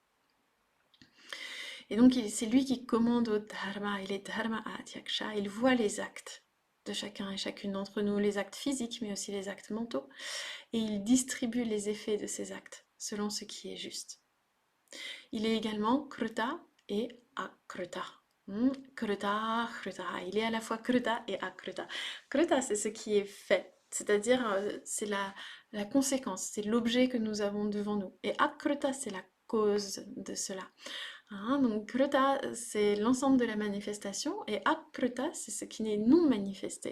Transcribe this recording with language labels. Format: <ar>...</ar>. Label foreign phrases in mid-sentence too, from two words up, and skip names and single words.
<fr>Et donc c'est lui qui commande au dharma, il est</fr> <sa>dharma adhyaksha,</sa> <fr>il voit les actes de chacun et chacune d'entre nous, les actes physiques mais aussi les actes mentaux, et il distribue les effets de ces actes selon ce qui est juste. Il est également kruta et akruta.</fr> <sa>Kruta, kruta.</sa> <fr>Il est à la fois kruta et akruta. Kruta, c'est ce qui est fait, c'est-à-dire c'est la conséquence, c'est l'objet que nous avons devant nous. Et akruta, c'est la cause de cela. Hein, donc kruta, c'est l'ensemble de la manifestation, et akruta, c'est ce qui n'est non manifesté.</fr>